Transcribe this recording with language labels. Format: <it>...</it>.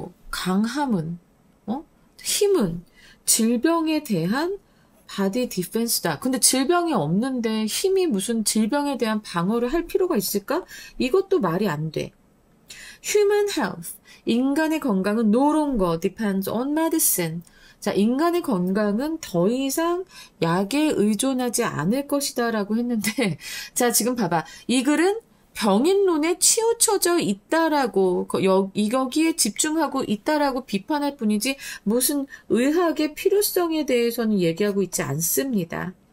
<ko>강함은, 힘은 질병에 대한 body defense다. 근데 질병이 없는데 힘이 무슨 질병에 대한 방어를 할 필요가 있을까? 이것도 말이 안 돼.</ko> <en>Human health,</en> <ko>인간의 건강은</ko> <en>no longer depends on medicine.</en> <ko>자, 인간의 건강은 더 이상 약에 의존하지 않을 것이다 라고 했는데, 자, 지금 봐봐. 이 글은 병인론에 치우쳐져 있다라고, 여기에 집중하고 있다라고 비판할 뿐이지 무슨 의학의 필요성에 대해서는 얘기하고 있지 않습니다.</ko>